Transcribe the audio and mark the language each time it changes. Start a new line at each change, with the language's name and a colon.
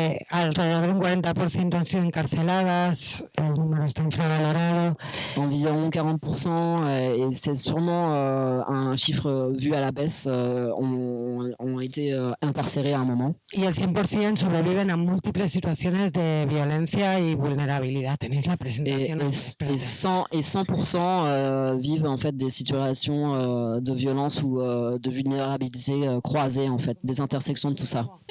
Spanish: Alrededor de un 40% han sido encarceladas, el número está infravalorado.
French: Environ 40%, et c'est sûrement un chiffre vu à la baisse, ont été incarcérés à un moment.
Spanish: Y el 100% sobreviven a múltiples situaciones de violencia y vulnerabilidad. Tenéis la presentación.
French: Et 100% vivent en fait des situations de violence ou de vulnérabilité croisées, en fait, des intersections de tout ça.